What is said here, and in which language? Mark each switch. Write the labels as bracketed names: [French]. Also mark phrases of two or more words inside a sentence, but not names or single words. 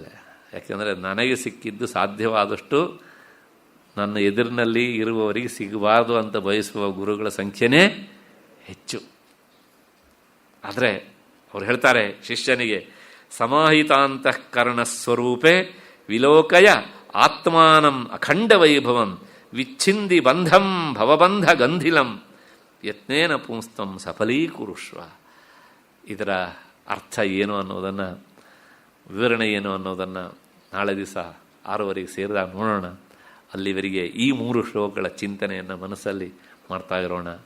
[Kannada] ಯಾಕೆಂದರೆ ನನಗೆ ಸಿಕ್ಕಿದ್ದು ಸಾಧ್ಯವಾದಷ್ಟು ನನ್ನ ಎದುರಿನಲ್ಲಿ ಇರುವವರಿಗೆ ಸಿಗಬಾರ್ದು ಅಂತ ಬಯಸುವ ಗುರುಗಳ ಸಂಖ್ಯೆನೇ ಹೆಚ್ಚು. ಆದರೆ ಅವ್ರು ಹೇಳ್ತಾರೆ ಶಿಷ್ಯನಿಗೆ, [Sanskrit] ಸಮಾಹಿತಾಂತಃಕರಣ ಸ್ವರೂಪೇ ವಿಲೋಕಯ ಆತ್ಮಾನಂ ಅಖಂಡ ವೈಭವಂ ವಿಚ್ಛಿಂದಿ ಬಂಧಂ ಭವಬಂಧ ಗಂಧಿಲಂ ಯತ್ನೇನ ಪುಂಸ್ತಂ ಸಫಲೀಕುರುಷ್ವ. [Kannada] ಇದರ ಅರ್ಥ ಏನು ಅನ್ನೋದನ್ನು, ವಿವರಣೆ ಏನು ಅನ್ನೋದನ್ನು ನಾಳೆ ದಿವಸ 6:15 ಸೇರಿದಾಗ ನೋಡೋಣ. ಅಲ್ಲಿವರೆಗೆ ಈ 3 ಶ್ಲೋಕಗಳ ಚಿಂತನೆಯನ್ನು ಮನಸ್ಸಲ್ಲಿ ಮಾಡ್ತಾ ಇರೋಣ.